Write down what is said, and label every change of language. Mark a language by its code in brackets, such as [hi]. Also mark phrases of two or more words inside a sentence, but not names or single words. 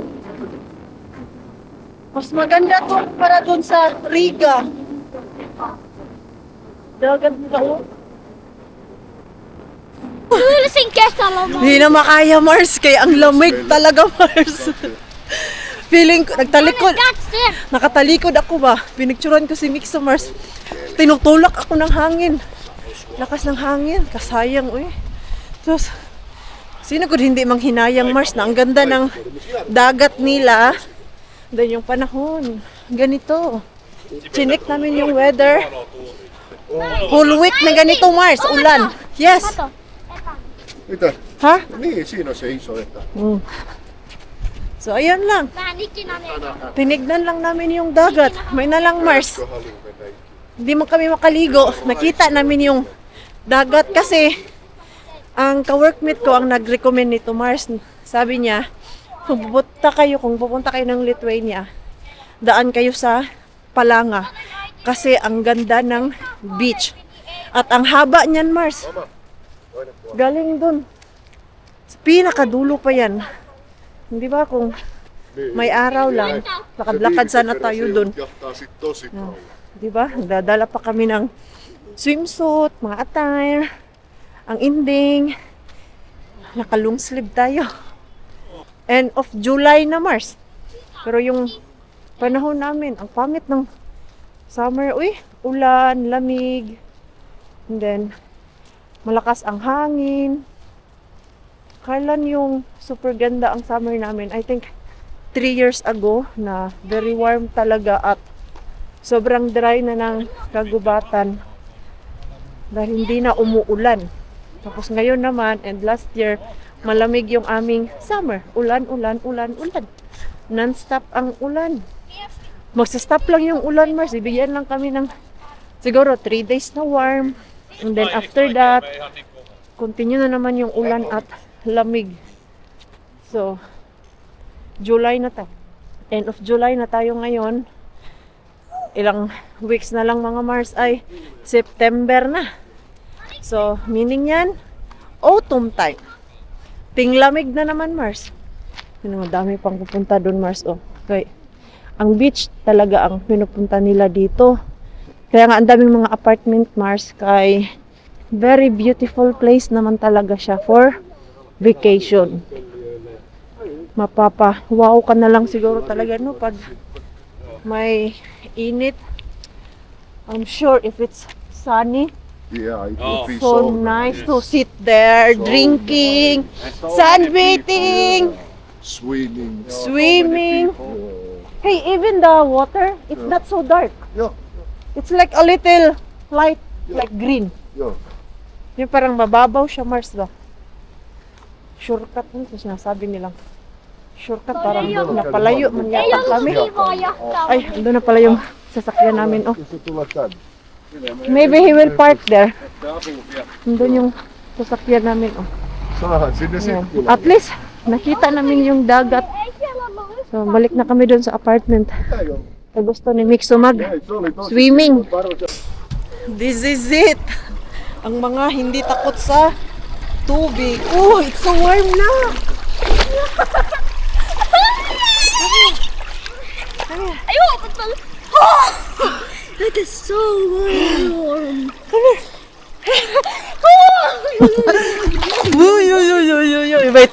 [tl] Mas maganda to para dun sa Riga. Dagat na oh. Tulisin Kesalom. Hindi na makaya, Mars. Kaya ang lamig talaga, Mars. Feeling ko, nagtalikod. [en] That's it. [tl] Nakatalikod ako ba? Pinicturan ko si Mix sa Mars. Tinutulak ako ng hangin. Lakas ng hangin. Kasayang, uy. Tapos, sino ko hindi manghinayang, Mars, na ang ganda ng dagat nila. Then yung panahon. Ganito. Chinik namin yung weather. Whole week na ganito, Mars. Ulan. Yes. Kato. [fi] Mitä? Ha? Niin, siinä on se iso etä. [tl] So, ayun lang. [fi] Vähän ikinä ne. [tl] Tinignan lang namin yung dagat. May na lang, Mars. Hindi mo kami makaligo. Nakita namin yung dagat kasi ang ka-workmate ko ang nag-recommend nito, Mars. Sabi niya, kung pupunta kayo ng Lithuania, daan kayo sa Palanga kasi ang ganda ng beach. At ang haba niyan, Mars. Galing dun Pinakadulo pa yan. Hindi ba kung may araw lang, lakad-lakad sana tayo dun. [fi] Jahtaa sit tosi kauan. [tl] Di ba? Dadala pa kami ng swimsuit, mga attire, ang ending. Naka- [en] long sleeve [tl] tayo. [en] End of July [tl] na, Mars. Pero yung panahon namin, ang pangit ng summer. Uy, ulan, lamig. [en] And then, [tl] malakas ang hangin. Kailan yung super ganda ang summer namin? [en] I think [tl] 3 years ago na [en] very warm [tl] talaga at sobrang dry na ng kagubatan dahil hindi na umuulan. Tapos ngayon naman [en] and last year [tl] malamig yung aming summer. Ulan, ulan, ulan, ulan. Non-stop ang ulan. Magsa-stop lang yung ulan, Mars. Ibigyan lang kami ng siguro 3 days na warm. [en] And then after that, continue [tl] na naman yung ulan at lamig. So, July na tayo. [en] End of July [tl] na tayo ngayon. Ilang weeks na lang mga Mars ay September na. So, meaning yan, [en] autumn time. [tl] Tinglamig na naman Mars. Yun, dami pang pupunta doon Mars. [en] Oh. Okay. [tl] Ang beach talaga ang pinupunta nila dito. Kaya nga ang daming mga apartment Mars kay [en] very beautiful place [tl] naman talaga siya [en] for vacation. [tl] Wow ka na lang siguro talaga no pag may init. [en] I'm sure if it's sunny, Yeah, it would be so nice to sit there drinking, sunbathing, swimming. Hey, even the water, it's not so dark. Yeah, It's like a little light, like green. yeah. [tl] Yung parang mababaw siya, Mars ba? Shortcut mo, sinasabi nilang. Shortcut, parang napalayo man yata kami. Ay, andun na pala yung sasakyan namin. Oh, [fi] Jos sä tulet tänne. [en] maybe he will park there. [tl] Andun yung sasakyan namin. Oh. [fi] Saahan sinne [tl] Ayan. [fi] Sippulaan. [tl] At least, nakita namin yung dagat. So, balik na kami doon sa apartment. Gusto ni Mixo mag-swimming. [en] This is it. [tl] Ang mga hindi takot sa tubig. [en] Oh, it's so warm na. It is so warm. Uy, uy, uy, uy, uy, uy. Wait.